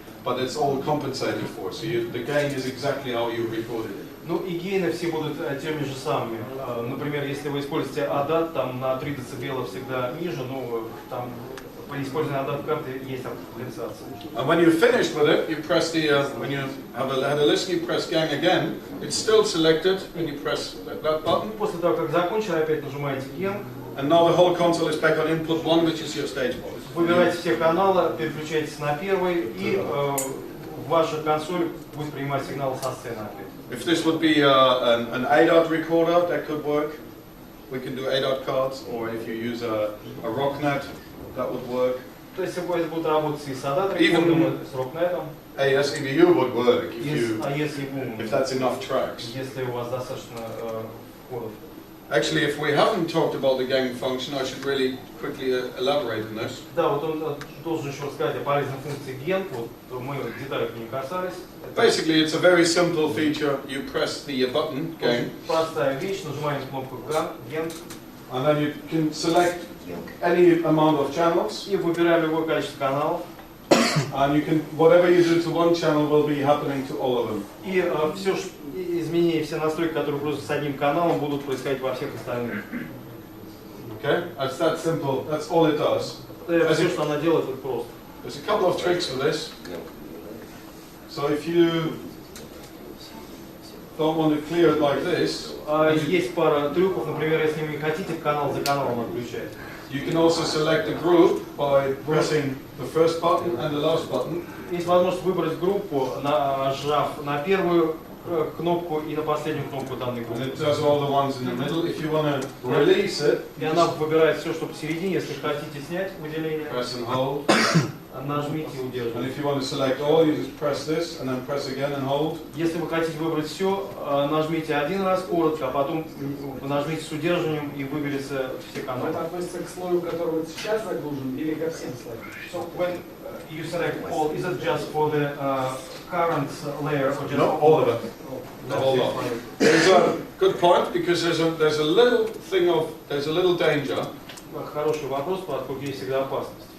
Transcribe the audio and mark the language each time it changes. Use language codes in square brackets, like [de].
[en] But it's all compensated for, so the gain is exactly how you recorded it. [ru] Ну и гейны все будут теми же самыми. Например, если вы используете ADAT, там на 3 дБ всегда ниже, но там при использовании ADAT карты есть компенсация. [en] And when you're finished with it, you press the, when you had a listen, you press gang again, it's still selected, and you press that button. [ru] После того, как закончили, опять нажимаете Gang. [en] And now the whole console is back on input 1, which is your stage mode. [ru] Выбираете все каналы, переключаетесь на первый, и ваша консоль будет принимать сигналы со сцены опять. [en] If this would be an ADAT recorder, that could work. We can do ADAT cards, or if you use a RockNet, that would work. [ru] То есть это будет работать и с ADAT рекордом, и с RockNet'ом, [en] ASEBU would work [ru] и с AES-EBU, [en] if that's enough tracks. [ru] если у вас достаточно входов. [en] Actually, if we haven't talked about the gang function, I should really quickly elaborate on this. [ru] Да, вот он должен еще рассказать о полезной функции Gang, вот мы деталей не касались. [en] Basically, it's a very simple feature. You press the button, gang, [ru] Простая вещь, нажимаем кнопку Gang, [en] and then you can select any amount of channels, [ru] и выбираем любое количество каналов. [en] and you can, whatever you do to one channel will be happening to all of them. [ru] И все изменения, все настройки, которые просто с одним каналом, будут происходить во всех остальных. [en] Okay, that's that simple. That's all it does. [ru] Это все, что она делает, это просто. [en] There's a couple of tricks for this. So if you don't want to clear it like this, [ru] есть пара трюков, например, если вы не хотите канал за каналом отключать. [en] you can also select a group by pressing the first button and the last button. [ru] Есть возможность выбрать группу, нажав на первую кнопку и на последнюю кнопку данной группы. [en] And it does all the ones in the middle. If you want to release it, [ru] И она выбирает все, что посередине. Если хотите снять выделение, [en] press and hold. [ru] нажмите и [en] And [ru] удерживайте. [en] if you want to select all, you just press this and then press again and hold. [ru] Если вы хотите выбрать все, нажмите один раз коротко, а потом нажмите с удерживанием и выберется все каналы. Это относится к слою, который сейчас загружен, или ко всем слоям? [en] So when you select all, is it just for the current layer or just No, all of it. All of it. There's a good point because there's a little thing of there's a little danger. [ru] Хороший вопрос, поскольку есть всегда опасность.